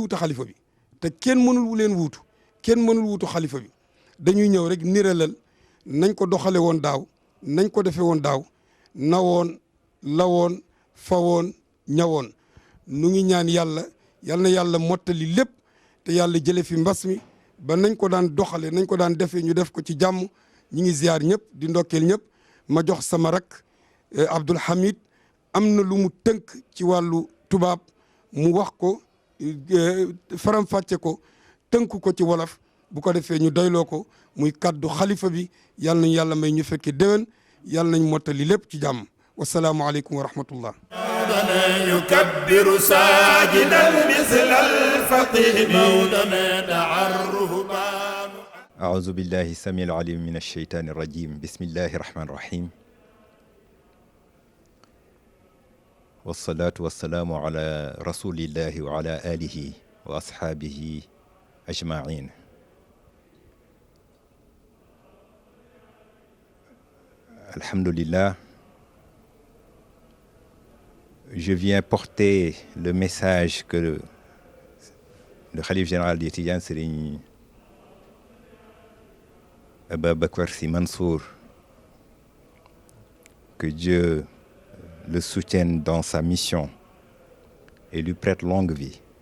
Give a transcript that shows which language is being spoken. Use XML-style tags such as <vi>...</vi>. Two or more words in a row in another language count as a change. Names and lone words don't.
<wo>wuutu xalifa bi te kenn mënul leen wuutu kenn mënul wuutu xalifa bi dañuy ñëw rek niralal nañ ko doxale woon daaw nañ ko defe woon daaw nawoon lawoon fawoon ñawoon nu ngi ñaan yàlla yal na yàlla mottali lépp te yàlla jële fi mbas mi ba nañ ko daan doxale nañ ko daan defee ñu def ko ci jàmm ñi ngi ziar ñëpp di ndokkeel ñëpp ma jox sama rak Abdoul Hamid am na lu mu tënk ci wàllu tubaab mu wax ko faram-fàcce ko tënk ko ci wolof bu ko defee ñu doyloo ko muy kaddu xalifa bi yal nañ yàlla may ñu fekke déwén yal nañ mottali lépp ci jàmm</wo> <ar>والسلام عليكم ورحمة الله. الفطيم مولنا دعا الرهبان. أعوذ بالله السميع العليم من الشيطان الرجيم. بسم الله الرحمن الرحيم. والصلاة والسلام على رسول الله وعلى آله وأصحابه أجمعين. Alhamdulillah,</ar> <fr>je viens porter le message que le khalife général des Tidjanes, Serigne Ababacar Sy Mansour, que Dieu le soutienne dans sa mission et lui prête longue vie,</fr>